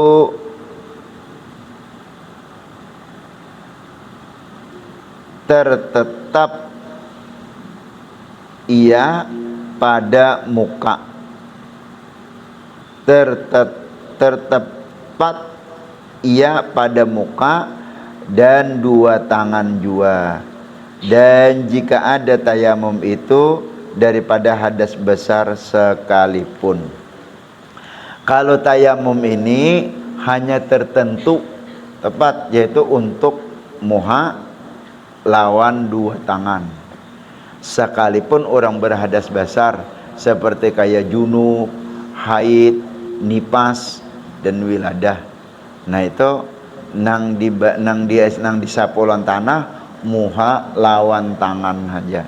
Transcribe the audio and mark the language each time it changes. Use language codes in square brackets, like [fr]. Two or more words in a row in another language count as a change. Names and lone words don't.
[ms] tertetap ia pada muka, tertepat ia pada muka dan dua tangan jua. Dan jika ada tayamum itu daripada hadas besar sekalipun. [bjn] Kalau tayamum ini hanya tertentu tepat, yaitu untuk muha lawan dua tangan. [id] Sekalipun orang berhadas besar seperti kayak junub, haid, nipas dan wiladah. [bjn] Nah itu nang di sapulan tanah muha lawan tangan saja.